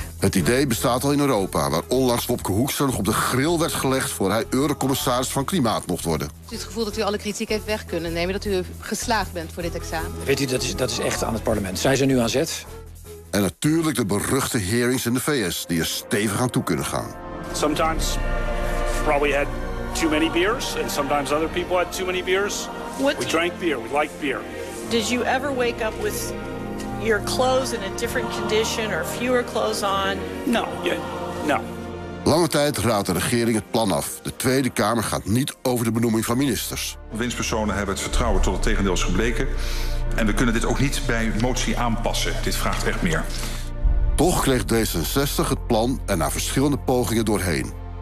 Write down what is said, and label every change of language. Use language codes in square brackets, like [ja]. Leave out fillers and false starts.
[nl] Het idee bestaat al in Europa, waar onlangs Wopke Hoekstra nog op de grill werd gelegd voor hij eurocommissaris van Klimaat mocht worden. Is het gevoel dat u alle kritiek heeft weg kunnen nemen, dat u geslaagd bent voor dit examen? Weet u, dat is echt aan het parlement. Zij zijn nu aan zet. En natuurlijk de beruchte hearings in de VS die er stevig aan toe kunnen gaan. [en] Sometimes probably had too many beers and sometimes other people had too many beers. What? We drank beer, we liked beer. Did you ever wake up with your clothes in a different condition or fewer clothes on? No. Yeah. No. [nl] Lange tijd raadt de regering het plan af. De Tweede Kamer gaat niet over de benoeming van ministers. Winstpersonen hebben het vertrouwen tot het tegendeel is gebleken. En we kunnen dit ook niet bij motie aanpassen. Dit vraagt echt meer. Toch kreeg D66 het plan en na verschillende pogingen doorheen.